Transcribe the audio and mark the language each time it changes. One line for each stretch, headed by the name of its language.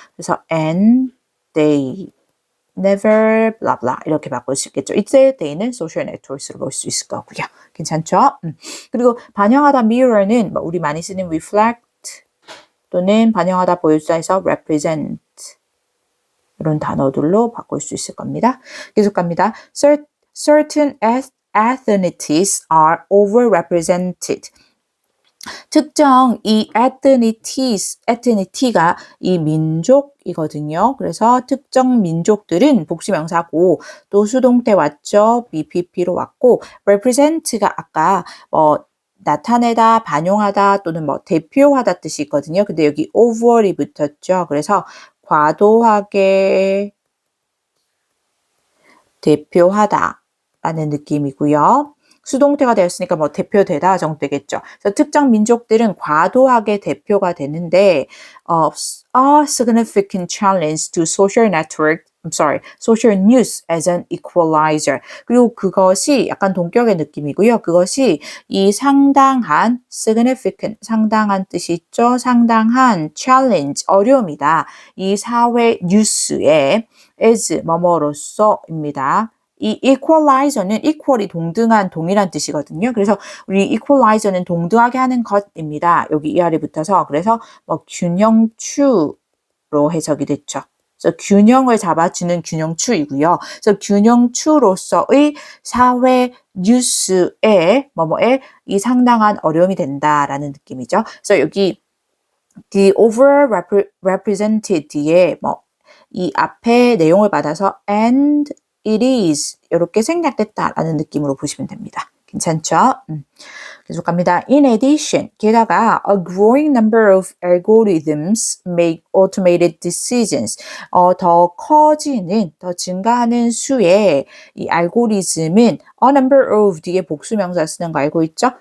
Korean: 그래서
English: and they never blah blah
Korean: 이렇게 바꿀 수 있겠죠. 이때 they는 social networks로 볼 수 있을 거고요. 괜찮죠? 그리고 반영하다 mirror는 우리 많이 쓰는 reflect 또는 반영하다 보여주다 해서 represent 이런 단어들로 바꿀 수 있을 겁니다. 계속 갑니다.
English: Certain ethnicities are overrepresented.
Korean: 특정 이 ethnic가 이 민족이거든요. 그래서 특정 민족들은 복수명사고 또 수동태 왔죠. BPP로 왔고 represent가 아까 나타내다, 반영하다 또는 대표하다 뜻이 있거든요. 근데 여기 over이 붙었죠. 그래서 과도하게 대표하다라는 느낌이고요. 수동태가 되었으니까 대표되다 정도 되겠죠. 그래서 특정 민족들은 과도하게 대표가 되는데
English: a significant challenge to social network social news as an equalizer.
Korean: 그리고 그것이 약간 동격의 느낌이고요. 그것이 이 상당한 significant, 상당한 뜻이 있죠. 상당한 challenge, 어려움이다. 이 사회 뉴스에 as 뭐뭐로서입니다. 이 equalizer는 equal이 동등한, 동일한 뜻이거든요. 그래서 우리 equalizer는 동등하게 하는 것입니다. 여기 이하리 붙어서 그래서 뭐 균형추로 해석이 됐죠. 그래서 균형을 잡아주는 균형추이고요. 그래서 균형추로서의 사회 뉴스에 뭐뭐에 이 상당한 어려움이 된다라는 느낌이죠. 그래서 여기 the overrepresented에 뭐 이 앞에 내용을 받아서 and it is 이렇게 생략됐다라는 느낌으로 보시면 됩니다. 괜찮죠? 계속 갑니다.
English: In addition,
Korean: 게다가
English: a growing number of algorithms make automated decisions.
Korean: 더 커지는, 더 증가하는 수의 이 알고리즘은 a number of 뒤에 복수명사 쓰는 거 알고 있죠?